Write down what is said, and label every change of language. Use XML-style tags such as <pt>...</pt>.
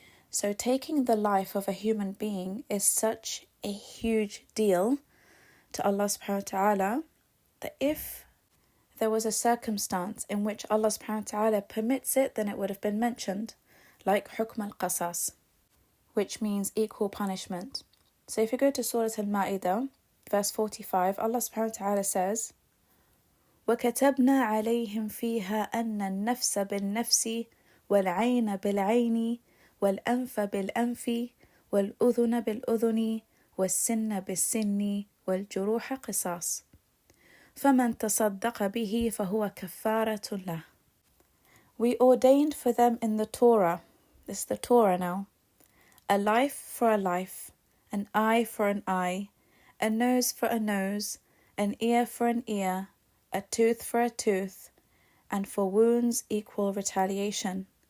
<en>So taking the life of a human being is such a huge deal to Allah subhanahu wa ta'ala that if there was a circumstance in which Allah subhanahu wa ta'ala permits it, then it would have been mentioned, like hukm al-qasas, which means equal punishment. So if you go to Surah Al-Ma'idah, verse 45, Allah subhanahu wa ta'ala says,</en> <ar>وَكَتَبْنَا عَلَيْهِمْ فِيهَا أَنَّ النَّفْسَ بِالنَّفْسِ وَالْعَيْنَ بِالْعَيْنِ وَالْأَنْفَ بِالْأَنْفِ وَالْأُذُنَ بِالْأُذُنِ وَالسِّنَّ بِالسِّنِّ وَالْجُرُوحَ قِصَاص فَمَنْ تَصَدَّقَ بِهِ فَهُوَ كَفَّارَةٌ لَهُ.</ar> <en>We ordained for them in the Torah, this is the Torah now, a life for a life, an eye for an eye, a nose for a nose, an ear for an ear, a tooth for a tooth, and for wounds equal retaliation.</en>